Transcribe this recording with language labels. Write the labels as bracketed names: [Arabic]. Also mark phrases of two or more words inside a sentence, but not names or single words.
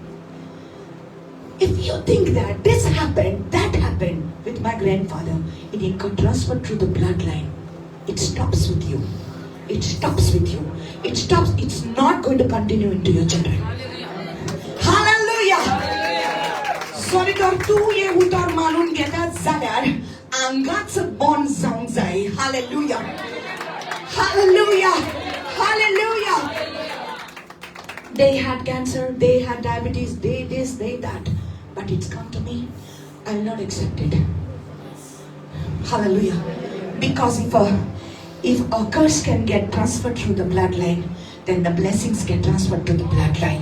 [English] If you think that this happened, that happened with my grandfather, and it got transferred through the bloodline, it stops with you. It stops with you. It stops. It's not going to continue into your children. Hallelujah. Sorry, [Konkani] तू ये उतर मानून घेतात जाल्यार आंगाचं बॉन्ड जावंक जाय. [English] Hallelujah. Hallelujah. Hallelujah. They had cancer, they had diabetes, they this, they that. But it's come to me. I will not accept it. Hallelujah. Because if a curse can get transferred through the bloodline, then the blessings get transferred to the bloodline.